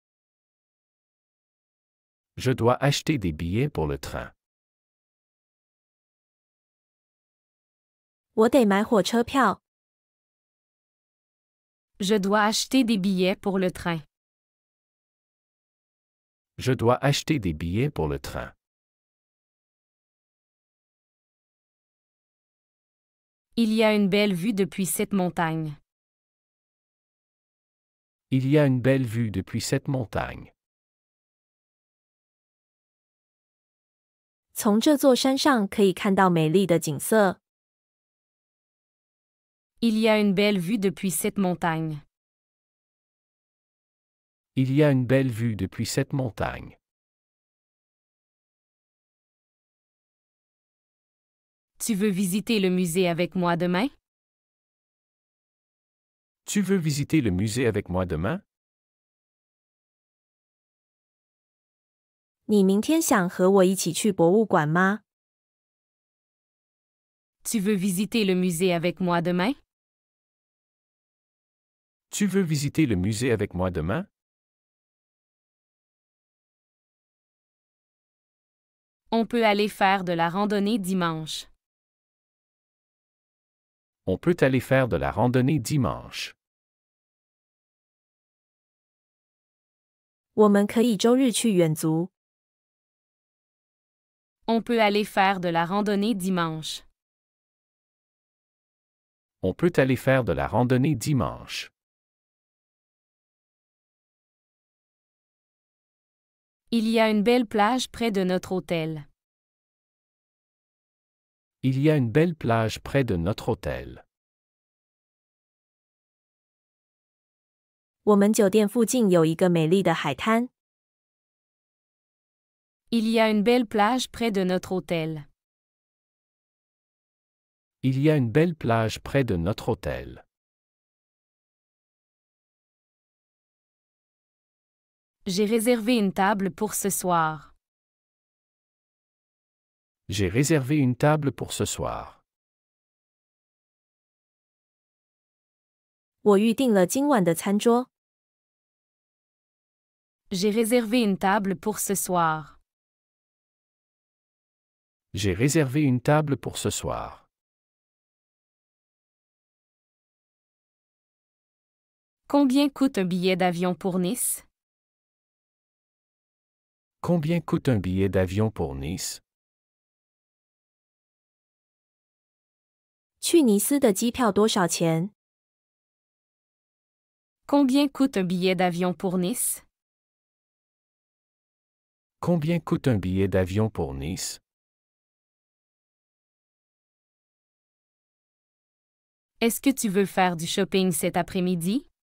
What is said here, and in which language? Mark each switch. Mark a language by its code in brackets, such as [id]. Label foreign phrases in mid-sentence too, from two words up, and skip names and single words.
[fr] Je dois acheter des billets pour le train. [zh] 我得买火车票。 [fr] Je dois acheter des billets pour le train. Je dois acheter des billets pour le train. Il y a une belle vue depuis cette montagne. Il y a une belle vue depuis cette montagne. [zh] 从这座山上可以看到美丽的景色。 [fr] Il y a une belle vue depuis cette montagne. Il y a une belle vue depuis cette montagne. Tu veux visiter le musée avec moi demain? Tu veux visiter le musée avec moi demain? [zh] 你明天想和我一起去博物馆吗？ [fr] Tu veux visiter le musée avec moi demain? Tu veux visiter le musée avec moi demain? On peut aller faire de la randonnée dimanche. On peut aller faire de la randonnée dimanche. [zh] 我们可以周日去远足。 [fr] On peut aller faire de la randonnée dimanche. On peut aller faire de la randonnée dimanche. Il y a une belle plage près de notre hôtel. Il y a une belle plage près de notre hôtel. [zh] 我们酒店附近有一个美丽的海滩。 [fr] Il y a une belle plage près de notre hôtel. Il y a une belle plage près de notre hôtel. J'ai réservé une table pour ce soir. J'ai réservé une table pour ce soir. [zh] 我预订了今晚的餐桌。 [fr] J'ai réservé une table pour ce soir. J'ai réservé une table pour ce soir. Combien coûte un billet d'avion pour Nice? Combien coûte un billet d'avion pour Nice? [zh] 去尼斯的机票多少钱？ [fr] Combien coûte un billet d'avion pour Nice? Combien coûte un billet d'avion pour Nice? Est-ce que tu veux faire du shopping cet après-midi?